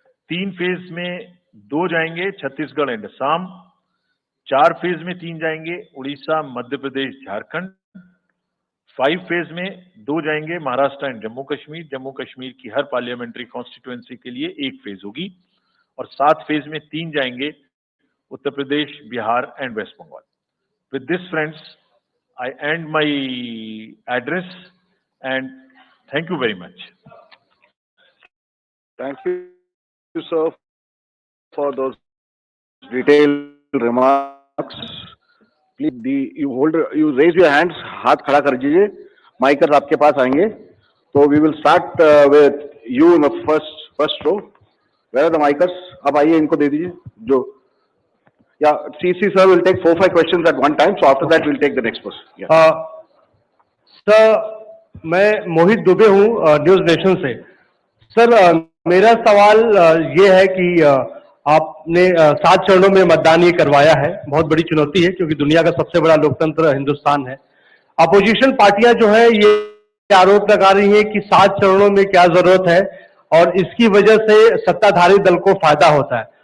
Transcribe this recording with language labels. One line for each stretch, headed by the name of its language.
Hindi: 3 phase में 2 जाएंगे, Chhattisgarh and Assam. 4 phase में 3 जाएंगे, उड़ीसा, मध्य प्रदेश, झारखंड। 5 फेज में 2 जाएंगे महाराष्ट्र एंड जम्मू कश्मीर की हर पार्लियामेंट्री कॉन्स्टिट्यूएंसी के लिए 1 फेज होगी, और 7 फेज में 3 जाएंगे Uttar Pradesh, Bihar and waste Bengal.
English: With this friends, I end my address and thank you very much. Thank you, sir, for those detailed remarks. Please, you raise your hands,
Hindi: हाथ खड़ा कर दीजिए, माइकर्स आपके पास आएंगे.
English: So we will start with you in the first row. Where are the micers?
Hindi: अब आइए, इनको दे दीजिए.
English: जो Yeah, CC sir will take 4-5 questions at one time. So after that, we'll take the next person. Yeah.
Hindi: Sir, मैं मोहित दुबे हूँ news nation से. Sir, मेरा सवाल ये है कि आपने 7 चरणों में मतदान ये करवाया है. बहुत बड़ी चुनौती है क्योंकि दुनिया का सबसे बड़ा लोकतंत्र हिंदुस्तान है. अपोजिशन पार्टियां जो है ये आरोप लगा रही है कि 7 चरणों में क्या जरूरत है और इसकी वजह से सत्ताधारी दल को फायदा होता है.